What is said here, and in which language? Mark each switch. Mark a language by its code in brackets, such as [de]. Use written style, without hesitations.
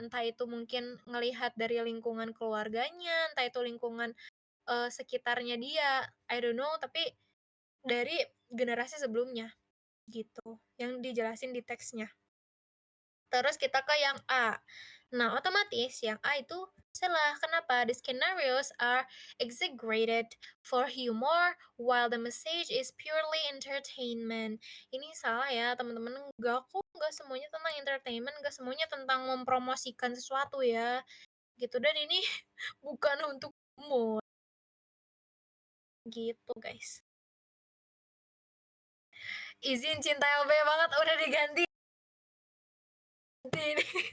[id] Entah itu mungkin ngelihat dari lingkungan keluarganya, entah itu lingkungan sekitarnya dia, [en] I don't know, [id] tapi dari generasi sebelumnya, gitu, yang dijelasin di teksnya. Terus kita ke yang A. Nah, otomatis yang A itu salah. Kenapa? [en] The scenarios are exaggerated for humor while the message is purely entertainment. [id] Ini salah ya, teman-teman. Enggak kok, enggak semuanya tentang entertainment, enggak semuanya tentang mempromosikan sesuatu ya, gitu. Dan ini bukan untuk humor, gitu, guys. Izin cinta LB banget udah diganti ini.